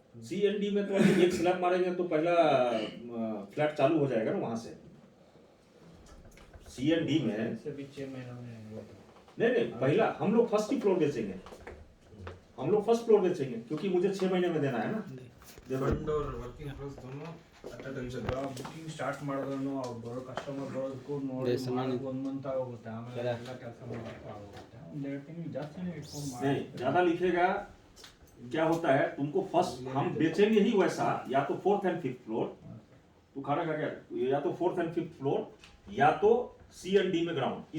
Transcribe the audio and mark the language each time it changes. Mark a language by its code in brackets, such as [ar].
[hi] C&D में तो अभी एक स्लैब मारेंगे तो पहला फ्लैट चालू हो जाएगा ना वहां से। C&D में ऐसे भी 6 महीनों में नहीं, पहला हम लोग फर्स्ट ही फ्लोर बेचेंगे, क्योंकि मुझे 6 महीने में देना है ना। देखो [en] fund और working place दोनों attention [kn] ಬುಕಿಂಗ್ ಸ್ಟಾರ್ಟ್ ಮಾಡಿದ್ರು ಅವ್ರು ಬರೋ ಕಸ್ಟಮರ್ ಬರೋದಕ್ಕೂ ನೋಡಿ ಮಾಡೋಕೆ 1 ಮಂತ್ ಆಗೋಗುತ್ತೆ, ಆಮೇಲೆ ಎಲ್ಲ ಕೆಲಸ ಮಾಡೋಕೆ ಆಗೋಗುತ್ತೆ, ಒಂದು 2 ತಿಂಗಳು ಜಾಸ್ತಿನೇ ಇಟ್ಕೊಂಡು [hi] नहीं [kn] ಮಾಡಿ [hi] ज्यादा लिखेगा क्या होता है, तुमको फर्स्ट हम बेचेंगे ही वैसा, या तो 4th एंड 5th फ्लोर, तू खाना खा गया, या तो 4th एंड 5th फ्लोर, या तो सी एंड डी में ग्राउंड।